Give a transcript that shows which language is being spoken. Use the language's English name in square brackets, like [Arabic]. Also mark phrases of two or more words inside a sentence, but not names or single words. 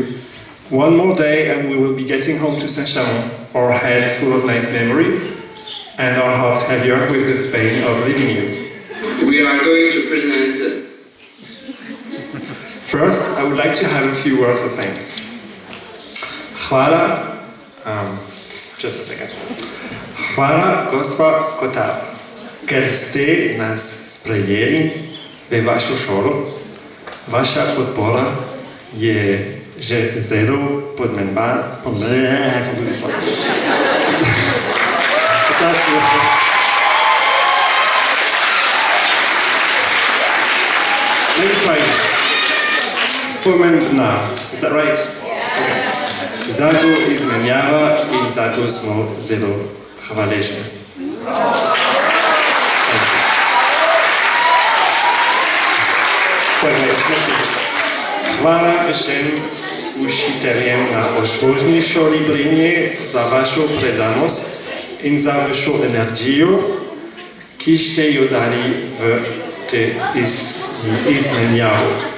[English] One more day and we will be getting home to Saint-Chamond, our head full of nice memory and our heart heavier with the pain of leaving you. We are going to present First, I would like to have a few words of thanks. Hvala, just a second. [Slovenian] Hvala, gospa Kotar, ker ste nas sprejeli v vašo šolo. Vaša podpora je že zelo podmenba. [English] Let me try it. Pomembna. Is that right? Okay. [Slovenian] Zato izmenjava in zato smo zelo hvaležni. Hvala vsem učiteljem na OŠ šoli Brinje za vašo predanost in za vašo energijo, ki ste jo dali v te izmenjavo.